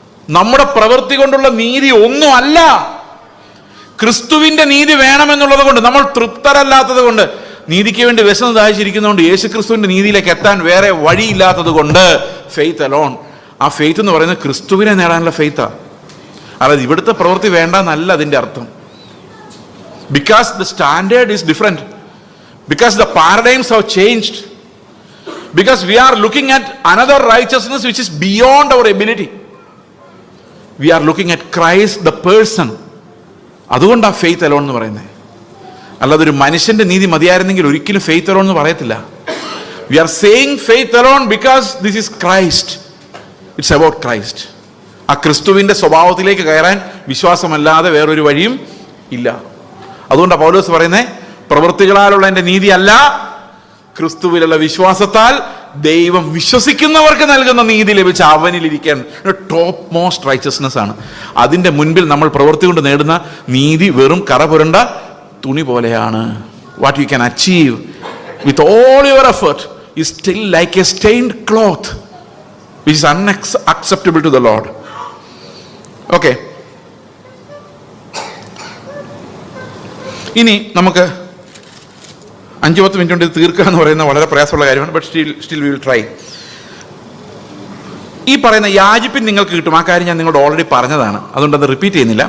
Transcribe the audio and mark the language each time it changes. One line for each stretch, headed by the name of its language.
Malayalam: നമ്മുടെ പ്രവൃത്തി കൊണ്ടുള്ള നീതി ഒന്നും അല്ല. ക്രിസ്തുവിന്റെ നീതി വേണമെന്നുള്ളത് കൊണ്ട്, നമ്മൾ തൃപ്തരല്ലാത്തത് കൊണ്ട്, നീതിക്ക് വേണ്ടി വിശന്ന് ദാഹിച്ചിരിക്കുന്നതുകൊണ്ട്, യേശു ക്രിസ്തുവിന്റെ നീതിയിലേക്ക് എത്താൻ വേറെ വഴിയില്ലാത്തത് കൊണ്ട്, ഫെയ്ത്ത് അലോൺ. ആ ഫെയ്ത്ത് എന്ന് പറയുന്നത് ക്രിസ്തുവിനെ നേടാനുള്ള ഫെയ്ത്താ. അതായത് ഇവിടുത്തെ പ്രവൃത്തി വേണ്ടെന്നല്ല അതിൻ്റെ അർത്ഥം.
English: Because the standard is different. Because the paradigms have changed. Because we are looking at another righteousness which is beyond our ability. We are looking at Christ the person.
Malayalam: അതുകൊണ്ടാണ് ഫെയ്ത്ത് അലോൺ എന്ന് പറയുന്നത്. അല്ലാതെ ഒരു മനുഷ്യന്റെ നീതി മതിയായിരുന്നെങ്കിൽ ഒരിക്കലും faith alone എന്ന് പറയത്തില്ല.
English: We are saying faith alone because this is Christ. It's about Christ.
Malayalam: ആ ക്രിസ്തുവിന്റെ സ്വഭാവത്തിലേക്ക് കയറാൻ വിശ്വാസമല്ലാതെ വേറൊരു വഴിയും ഇല്ല. അതുകൊണ്ടാണ് പൗലോസ് പറയുന്നത്, പ്രവൃത്തികളാലുള്ള എൻ്റെ നീതി അല്ല, ക്രിസ്തുവിലുള്ള വിശ്വാസത്താൽ ദൈവം വിശ്വസിക്കുന്നവർക്ക് നൽകുന്ന നീതി ലഭിച്ച അവനിലിരിക്കാൻ
English: top most righteousness
Malayalam: ആണ്. അതിൻ്റെ മുൻപിൽ നമ്മൾ പ്രവൃത്തി കൊണ്ട് നേടുന്ന നീതി വെറും കറ പുരണ്ട തുണി പോലെയാണ്.
English: What you can achieve with all your effort is still like a stained cloth which is unacceptable to the Lord.
Malayalam: Okay, ഇനി നമുക്ക് 5-10 മിനിറ്റ് കൊണ്ട് ഇത് തീർക്കുക എന്ന് പറയുന്നത് വളരെ പ്രയാസമുള്ള കാര്യമാണ്.
English: But still we will try.
Malayalam: ഈ പറയുന്ന യാചിപ്പിൻ നിങ്ങൾക്ക് കിട്ടും, ആ കാര്യം ഞാൻ നിങ്ങളോട് ഓൾറെഡി പറഞ്ഞതാണ്, അതുകൊണ്ട് അത് റിപ്പീറ്റ് ചെയ്യുന്നില്ല.